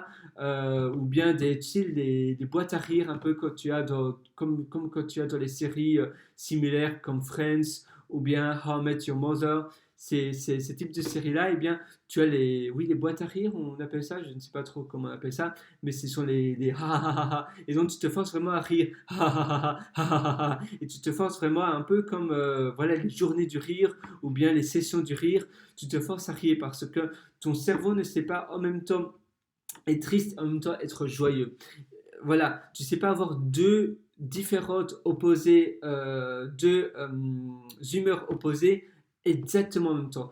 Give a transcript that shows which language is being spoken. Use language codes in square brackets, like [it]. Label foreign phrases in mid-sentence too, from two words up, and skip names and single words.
[fr] Ou bien tu sais, des boîtes à rire, un peu comme quand tu as dans les séries similaires comme Friends ou bien How I Met Your Mother. Ces types de séries-là, eh bien, tu as les boîtes à rire, on appelle ça, je ne sais pas trop comment on appelle ça, mais ce sont les ha ha ha ha. Et donc tu te forces vraiment à rire, ha ha ha ha ha ha. Et tu te forces vraiment un peu comme voilà, les journées du rire ou bien les sessions du rire, tu te forces à rire parce que ton cerveau ne sait pas en même temps être triste, en même temps être joyeux. Voilà, tu sais pas avoir deux différentes opposées, deux humeurs opposées exactement en même temps.